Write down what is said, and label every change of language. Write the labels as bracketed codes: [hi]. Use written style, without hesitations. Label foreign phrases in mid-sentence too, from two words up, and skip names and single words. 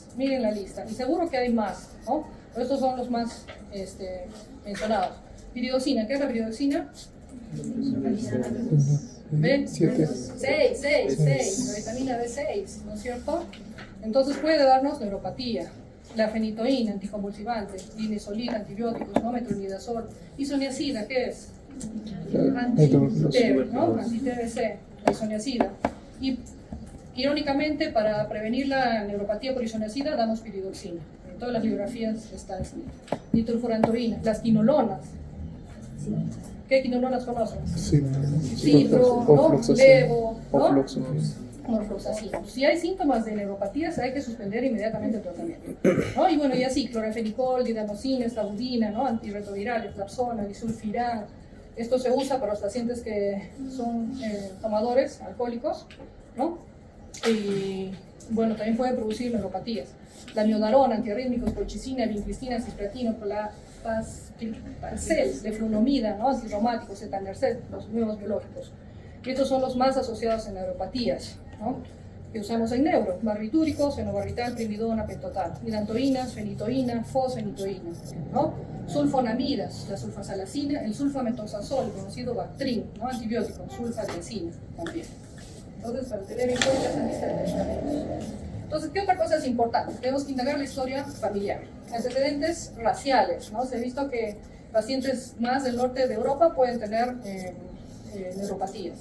[es] Miren la lista, y seguro que hay más, ¿no? Pero estos son los más mencionados. Piridoxina, ¿qué es la piridoxina? B6, la vitamina B6, ¿no es cierto? Entonces puede darnos neuropatía. La fenitoína, anticonvulsivante, linezolida, antibióticos, ¿no? Metronidazol. Isoniazida, ¿qué es? Anti-TBC, ¿no? Anti-TBC, la isoniazida. Y irónicamente, para prevenir la neuropatía por isoniazida, damos piridoxina. En todas las bibliografías está así. Nitrofurantoína, las quinolonas. ¿Qué quinolonas conocen? Cipro, ¿no? Levo, ¿no? Norfloxacino. Si hay síntomas de neuropatías, hay que suspender inmediatamente el tratamiento, ¿no? Y bueno, y así, clorafenicol, didanosina, estabudina, ¿no? Antirretrovirales, Trapsona, disulfiram. Esto se usa para los pacientes que son tomadores alcohólicos, ¿no? Y bueno, también pueden producir neuropatías. La miodarona, antiarrítmicos, colchicina, vincristina, cisplatino, Parcel, deflunomida, ¿no? Antirromáticos, etanercet, los nuevos biológicos. Y estos son los más asociados en neuropatías, ¿no? Que usamos en neuro: barbitúricos, fenobarbital, primidona, pentotal, hidantoínas, fenitoína, fosfenitoína, ¿no? Sulfonamidas, la sulfasalacina, el sulfamethoxazol, conocido Bactrim, ¿no? Antibiótico, sulfasalacina también. Entonces, para tener en cuenta esa lista de medicamentos. Entonces, ¿qué otra cosa es importante? Tenemos que indagar la historia familiar. Antecedentes raciales, ¿no? Se ha visto que pacientes más del norte de Europa pueden tener neuropatías.